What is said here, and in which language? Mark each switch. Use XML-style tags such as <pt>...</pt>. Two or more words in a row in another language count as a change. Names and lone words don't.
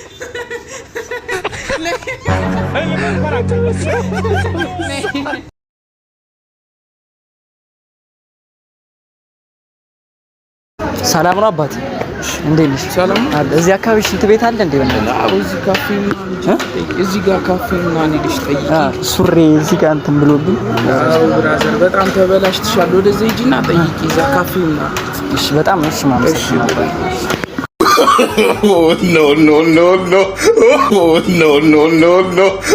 <am>ሰላም ነው አባቴ፣ እንዴት ነሽ? ሰላም አለ። እዚህ አካባቢ ሽንት ቤት አለ እንዴ? በእናትህ አዎ፣ እዚህ ካፌ እዚህ ጋር ካፌ ምናምን ሄደሽ ጠይቂ። ሱሬ እዚህ ጋር እንትን ብሎብኝ። አዎ ብራዘር፣ በጣም ተበላሽተሻል። ወደዚህ ሂጂና ጠይቂ፣ እዛ ካፌ ምናምን። እሺ፣ በጣም እሺ ማለት ነው።</am> <en>No, no, no, no. Oh, no, no, no, no.</en>